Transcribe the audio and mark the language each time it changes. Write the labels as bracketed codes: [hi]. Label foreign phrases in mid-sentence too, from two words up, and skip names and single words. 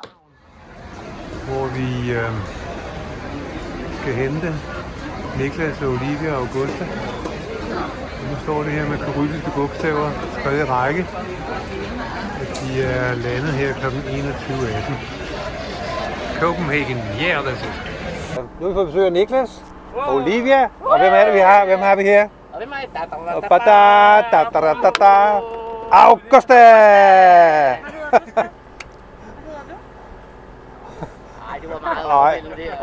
[da] Hvor vi skal hente Niklas og Olivia og Augusta. Nu står det her med kyrilliske bogstaver, skrevet i række. De er landet her kl. 21:18. [en] Copenhagen, yeah, that's it. [da] Nu har vi fået besøg af Niklas og Olivia, og hvem er det vi har? Hvem har vi her? Og hvem er det? Augusta! Ej, det var meget overvældende der.